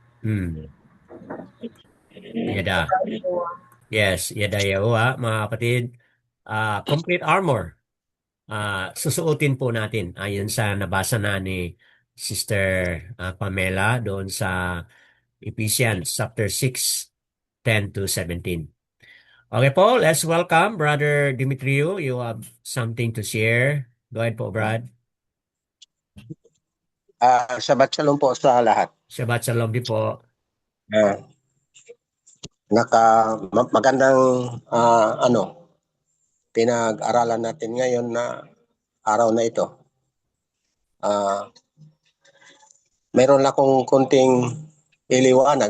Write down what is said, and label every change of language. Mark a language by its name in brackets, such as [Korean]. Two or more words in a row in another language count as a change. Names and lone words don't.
[English] Yada. Yes, yada Yahuwah, [Filipino] mga kapatid. [English] Complete armor. [Filipino] Susuotin po natin ayon sa nabasa na ni Sister Pamela doon sa [English] Ephesians chapter 6, 10 to 17. [Filipino] Okay po, [English] let's welcome Brother Demetriu. You have something to share. Go ahead po, Brad. [Hebrew] שבת שלום [Filipino] po sa lahat. [Hebrew] שבת שלום [Filipino] din po. Magandang pinag-aralan natin ngayon na araw na ito. Meron lang akong kunting iliwanag.